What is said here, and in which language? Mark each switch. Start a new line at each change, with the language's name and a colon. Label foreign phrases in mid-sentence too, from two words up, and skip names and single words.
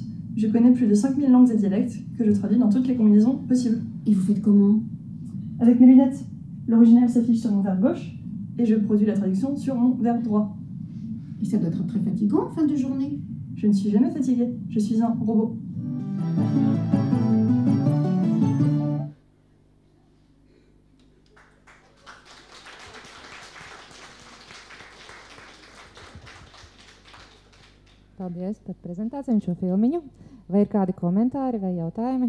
French: Je connais plus de 5000 langues et dialectes que je traduis dans toutes les combinaisons possibles. Et vous faites comment? Avec mes lunettes. L'original s'affiche sur mon verbe gauche et je produis la traduction sur mon verbe droit. Et ça doit être très fatigant en fin de journée. Je ne suis jamais fatiguée. Je suis un robot.
Latvian: Paldies par prezentāciju un šo filmiņu. Vai ir kādi komentāri vai jautājumi?